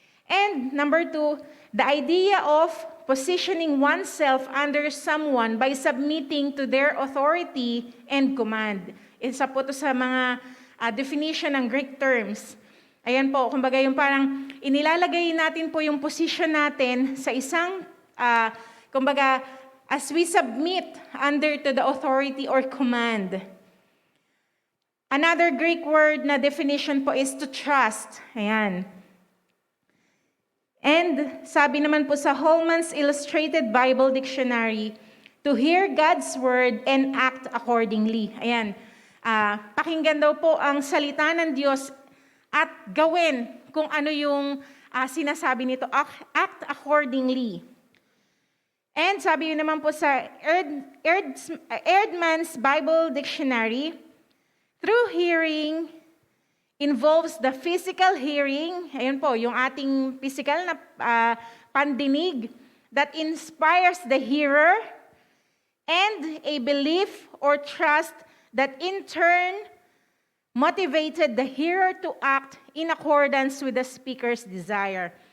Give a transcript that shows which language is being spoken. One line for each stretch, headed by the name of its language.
English: And number 2, the idea of positioning oneself under someone by submitting to their authority and command.
Filipino: Isa po to sa mga definition ng Greek terms. Ayan po, kumbaga yung parang inilalagay natin po yung position natin sa isang, kumbaga,
English: as we submit under to the authority or command. Another Greek word na definition po is to trust. Ayan. And
Filipino: sabi naman po sa
English: Holman's Illustrated Bible Dictionary, to hear God's word and act accordingly.
Filipino: Ayan. Pakinggan daw po ang salita ng Diyos at gawin kung ano yung sinasabi nito.
English: Act accordingly. And
Filipino: sabi naman po sa
English: Erdman's Bible Dictionary, through hearing involves the physical hearing,
Filipino: ayun po, yung ating physical na pandinig
English: that inspires the hearer, and a belief or trust that in turn motivated the hearer to act in accordance with the speaker's desire.